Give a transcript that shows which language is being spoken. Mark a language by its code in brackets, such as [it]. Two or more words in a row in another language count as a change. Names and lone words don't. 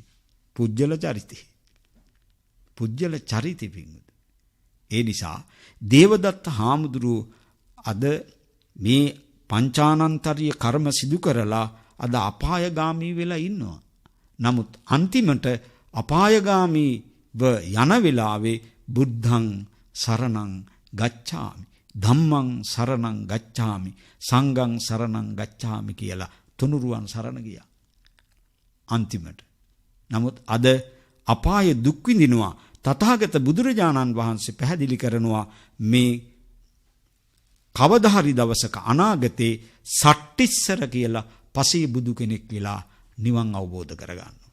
[si] පුජ්‍යල චරිතේ. පුජ්‍යල චරිතේ පින්වතුනි. ඒ නිසා දේවදත්ත හාමුදුරුව අද මේ පංචානන්තරීය කර්ම සිදු කරලා අද අපායගාමී වෙලා ඉන්නවා. නමුත් අන්තිමට අපායගාමීව යන වෙලාවේ [pi] බුද්ධං සරණං ගච්ඡාමි ධම්මං සරණං ගච්ඡාමි සංඝං සරණං ගච්ඡාමි [si] කියලා තුනුරුවන් සරණ ගියා. අන්තිමට. නමුත් අද අපාය දුක් විඳිනවා. තථාගත බුදුරජාණන් වහන්සේ පැහැදිලි කරනවා මේ කවදා හරි දවසක අනාගතේ සට්ටිස්සර කියලා පසේ බුදු කෙනෙක් වෙලා නිවන් අවබෝධ කරගන්නවා.